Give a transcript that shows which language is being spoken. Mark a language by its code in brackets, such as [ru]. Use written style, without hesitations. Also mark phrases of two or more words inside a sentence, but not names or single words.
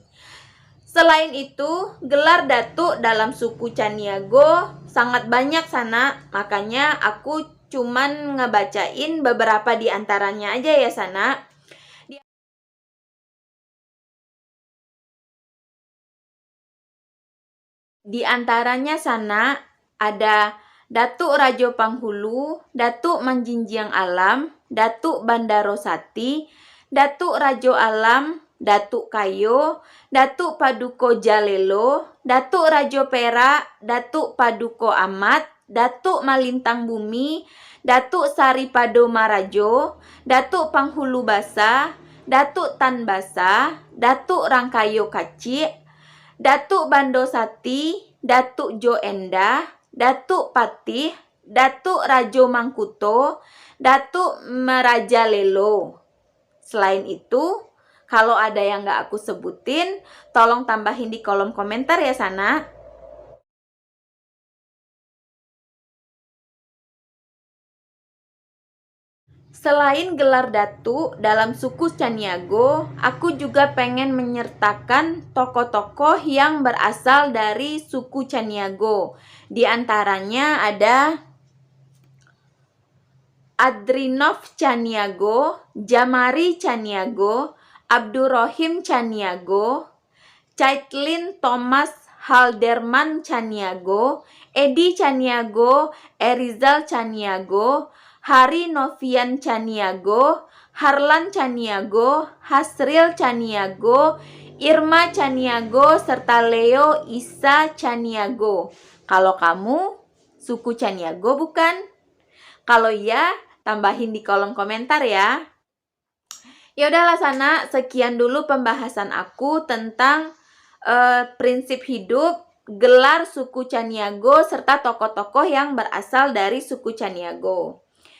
[id] Selain itu, gelar datuk dalam suku Caniago sangat banyak Sana, makanya aku cuman ngebacain beberapa di antaranya aja ya Sana. Di antaranya Sana ada Datuk Rajo Panghulu, Datuk Manjinjiang Alam, Datuk Bandarosati, Datuk Rajo Alam, Datuk Kayo, Datuk Paduko Jalelo, Datuk Rajo Perak, Datuk Paduko Amat, Datuk Malintang Bumi, Datuk Saripado Marajo, Datuk Panghulu Basa, Datuk Tan Basa, Datuk Rangkayo Kacik, Datuk Bandosati, Datuk Jo Endah, Datuk Patih, Datuk Rajo Mangkuto, Datuk Merajalelo. Selain itu, kalau ada yang nggak aku sebutin, tolong tambahin di kolom komentar ya Sana. Selain gelar Datuk dalam suku Caniago, aku juga pengen menyertakan tokoh-tokoh yang berasal dari suku Caniago. Di antaranya ada Adrinov Caniago, Jamari Caniago, Abdurrohim Caniago, Caitlin Thomas Halderman Caniago, Edi Caniago, Erizal Caniago, Hari Novian Caniago, Harlan Caniago, Hasril Caniago, Irma Caniago, serta Leo Isa Caniago. Kalau kamu suku Caniago bukan? Kalau iya, tambahin di kolom komentar ya. Ya udahlah Sana, sekian dulu pembahasan aku tentang prinsip hidup, gelar suku Caniago, serta tokoh-tokoh yang berasal dari suku Caniago.